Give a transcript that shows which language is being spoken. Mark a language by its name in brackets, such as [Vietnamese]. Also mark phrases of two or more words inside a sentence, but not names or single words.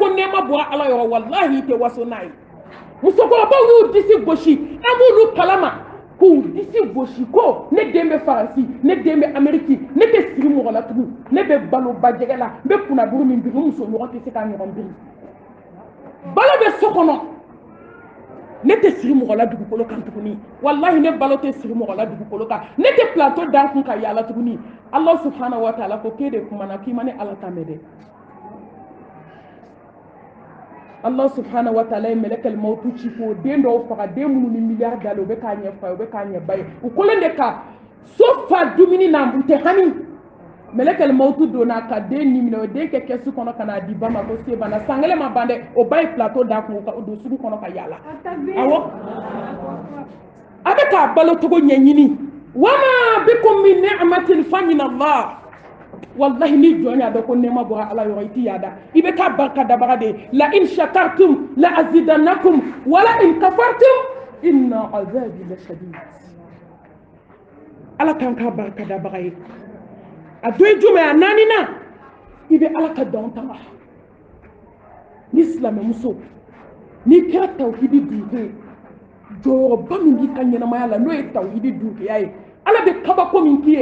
[Bambara] nɛɛma bɔra ala yɔrɔ wallahi i tɛ waso n'a ye musokɔrɔbaw y'u disi gosi an b'olu kalama k'u disi gosi ko ne den bɛ faransi ne den bɛ ameriki ne tɛ siri mɔgɔ la tugun ne bɛ balo bajɛgɛ la n bɛ kunnaburu min biri muso ɲɔgɔn tɛ se k'a ɲɔgɔn biri balo bɛ so kɔnɔ ne tɛ siri mɔgɔ la dugukolo kan tuguni wallahi ne balo tɛ siri mɔgɔ la dugukolo kan ne tɛ plateau dan kun ka yaala tuguni [Arabic] الله سبحانه وتعالى [Bambara] ko k'e de kumana k'i ma ne ala ta mɛn dɛ [Arabic] الله سبحانه وتعالى [Bambara] ye mɛlɛkɛl mawtu ci ko den dɔw faga den minnu ni miliyari dalen u bɛ k'a ɲɛ fa ye u bɛ k'a ɲɛ ba ye u kɔlen de ka so fa dumuni na u tɛ hami mɛlɛkɛl mawtu donna ka den ni minɛ o den kɛ kɛsu kɔnɔ ka n'a di ba ma ko se banna san 1 ma ban dɛ o ba ye plateau da kun o don sugu kɔnɔ ka yaala awɔ a bɛ k'a balo cogo ɲɛɲini wa [Arabic] ما بكم من نعمة فمن الله [Bambara] wallahi ni jɔn y'a dɔn ko nɛɛma bɔra ala yɔrɔ i t'i yaada i bɛ k'a barikadabaga de la [Arabic] لئن شكرتم لأزيدنكم ولئن كفرتم إن عذابي لشديد [Bambara] ala kan k'a barikadabaga ye a dɔ ye jumɛn a 4nan i bɛ ala ka danw tanga ni silamɛmuso n'i kɛra tawhidi dunke jɔyɔrɔba min b'i ka ɲɛnamaya la n'o ye tawhidi dunkeya ye ala bɛ kabako min k'i